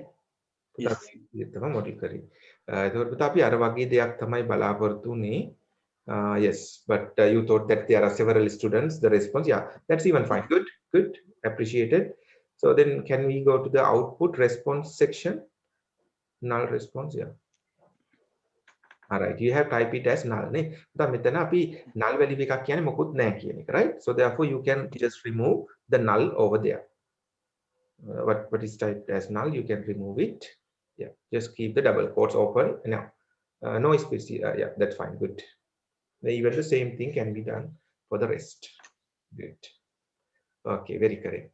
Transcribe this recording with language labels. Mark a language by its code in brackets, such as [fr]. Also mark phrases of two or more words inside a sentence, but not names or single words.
[en] Yes. [si] තමයි model කරේ. ඒතකොට පුතා අපි අර වගේ දෙයක් තමයි බලාපොරොත්තු වෙන්නේ. [en] Yes, but you thought that there are several students. The response, yeah, that's even fine. Good, good, appreciated. So then, can we go to the output response section? Null response, yeah. All right, you have type it as null. Ne? [si] දැන් මෙතන අපි [en] null value [si] එකක් කියන්නේ මොකුත් නැහැ කියන එක, [en] right? So therefore, you can just remove the null over there. What is typed as null? You can remove it. Yeah, just keep the double quotes open. Now, no space. Yeah, that's fine. Good. Even the same thing can be done for the rest. Good. Okay, very correct.